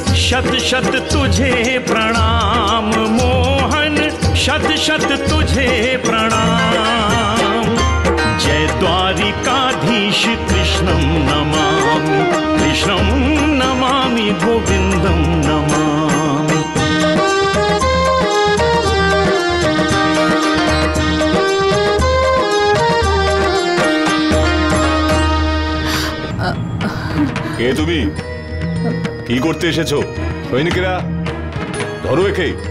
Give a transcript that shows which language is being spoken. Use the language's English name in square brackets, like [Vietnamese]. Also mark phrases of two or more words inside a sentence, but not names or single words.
[Hindi] शत शत तुझे प्रणाम मोहन, शत शत तुझे प्रणाम। [Sanskrit] जय द्वारिकाधीश कृष्णं नमामि, कृष्णं नमामि, गोविंदं नमामि। [Bangla] কে তুমি? কি করতে এসেছো? সৈনিকেরা ধরো একে।